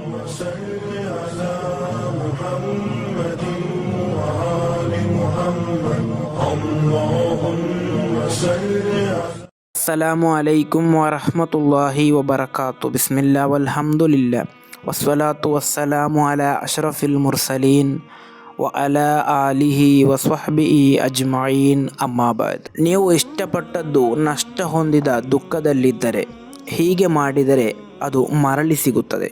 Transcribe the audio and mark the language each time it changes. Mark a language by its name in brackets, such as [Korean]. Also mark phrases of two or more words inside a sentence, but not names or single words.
[Arabic] صل على محمد وآل محمد اللهم صل على السلام عليكم ورحمة الله وبركاته. بسم الله والحمد لله والصلاة والسلام على أشرف المرسلين وعلى آله وصحبه أجمعين. ಅಮ್ಮಾಬಾದ್. [Kannada] ನೀವು ಇಷ್ಟಪಟ್ಟದ್ದು ನಷ್ಟ ಹೊಂದಿದ ದುಃಖದಲ್ಲಿದ್ದರೆ ಹೀಗೆ ಮಾಡಿದರೆ ಅದು ಮರಳಿ ಸಿಗುತ್ತದೆ.